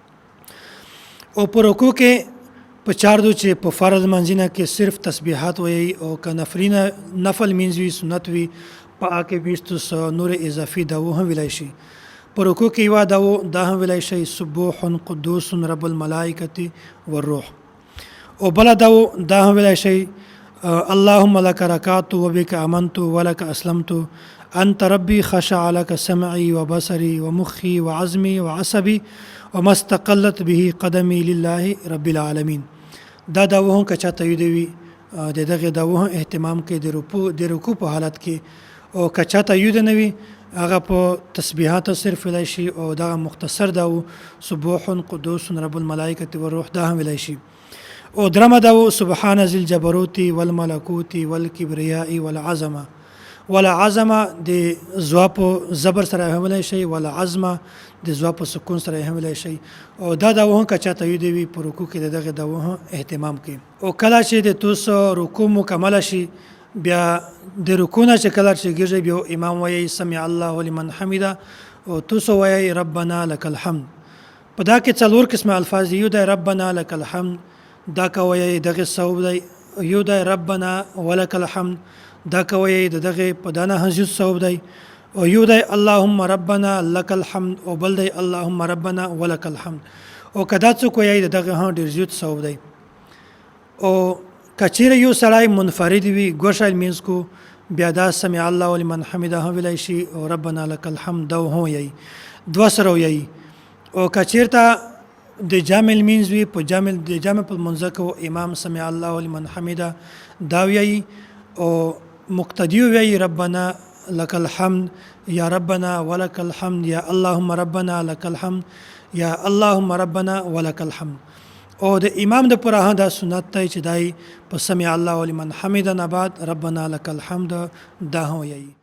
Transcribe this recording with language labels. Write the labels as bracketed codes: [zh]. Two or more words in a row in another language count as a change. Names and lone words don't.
[ps] او په رکوع کې په چاردو چې په فرض منځونه کې صرف تسبیحات وایي او که نفل منځ وي سنت وي په هغه کې میشتوس نور اضافي دعوه هم ویلی شي. په رکوع کې یوه دا هم ویلی شي [ar] سبوح قدوس رب الملائکة والروح. [ps] او بله دا هم ویلی شي [ar] اللهم لك ركعت وبك آمنت ولك أسلمت أنت ربي خشع لك سمعي وبصري ومخي وعزمي وعصبي وما استقلت به قدمي لله رب العالمين. [ps] دا داوه که چاته یودوي د دغه داوه اهتمام کې د رکوع په حالت کې او که چاته یود نه وي هغه په تسبیحات صرف ویلی شي او دا مختصر داو [ar] سبوح قدوس رب الملائکة والروح [ps] دا هم ویلی شي. او درمه داو [ar] سبحان ذی الجبروت والملکوت والکبریاء والعظمه. [ps] والعظمه د زواپو زبر سره هم ویلی شي، والعظمه د زواپو سکون سره هم ویلی شي. او دا داوه که چاته یودوي په رکوع کې د دغه داوه اهتمام کوي. او کله چې د توسو رکوع مکمله شي بیا د رکوع نه چې کله چېږي بیا امام وایي [ar] سمع الله لمن حمده [ps] او توسو وایي [ar] ربنا لك الحمد. [ps] په دا کې څلور قسمه الفاظ یو دی [ar] ربنا لك الحمد [ps] دا کوي دغه ثواب دی، یو دی [ar] ربنا ولك الحمد [ps] دا کوي دغه په دانه حزیز ثواب دی، او یو دی [ar] اللهم ربنا لك الحمد [ps] او بل دی [ar] اللهم ربنا ولك الحمد. [ps] او کدا څوک وایي دغه ها ډیر زیات ثواب دی. او کچیر یو سړی منفرد وي ګوښه لمونځ کو بیا دا [ar] سمع الله لمن حمده [ps] هم ویلی شي او [ar] ربنا لك الحمد [ps] دا هم وایي دوه سره وایي. او کچیرته د جامع لمونځ وي په جامع په لمونځ کې امام [ar] سمع الله لمن حمده [ps] دا وایي او مقتدی وایي [ar] ربنا لك الحمد [ps] یا [ar] ربنا ولك الحمد [ps] یا [ar] اللهم ربنا لك الحمد [ps] یا [ar] اللهم ربنا ولك الحمد. [ps] او د امام د پر دا سنت دی چې دای په [ar] سمع الله لمن حمده [ps] نه بعد [ar] ربنا لك الحمد [ps] دا هم وایي.